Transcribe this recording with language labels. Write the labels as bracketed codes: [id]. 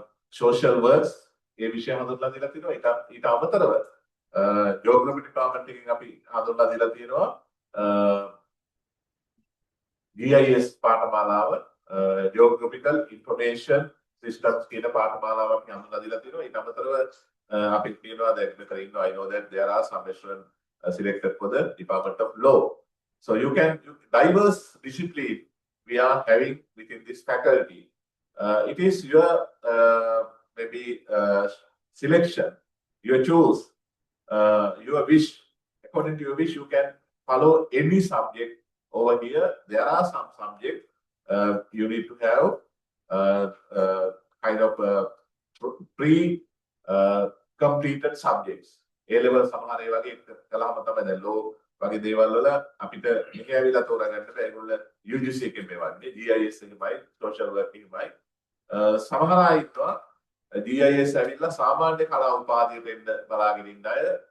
[si] social works ඒ විෂය හඳුන්වලා දෙලා තියෙනවා. ඊට අමතරව geography department එකෙන් අපි හඳුන්වලා දීලා තියෙනවා GIS පාඨමාලාව geographical information systems කියන පාඨමාලාව අපි හඳුන්වලා දීලා තියෙනවා. ඊට අමතරව අපි කියනවා දැන් මෙතන ඉන්නවා [en] I know that there are some students selected for the Department of Law. So you can diverse discipline we are having within this faculty. It is your maybe selection, your choose. Your wish, according to your wish, you can follow any subject over here. There are some subjects you need to have kind of pre-completed subjects. [si] A-level සමහර ඒ වගේ කළාම තමයි දැන් law වගේ දේවල් වල අපිට මෙහෙ ඇවිල්ලා තෝරගන්න බෑ. ඒගොල්ලෝ UGC එකෙන් මෙවන්නේ GIS එකමයි social work එකමයි. සමහර අය ඉන්නවා GIS ඇවිල්ලා සාමාන්‍ය කලා උපාධියට එන්න බලාගෙන ඉන්න අය.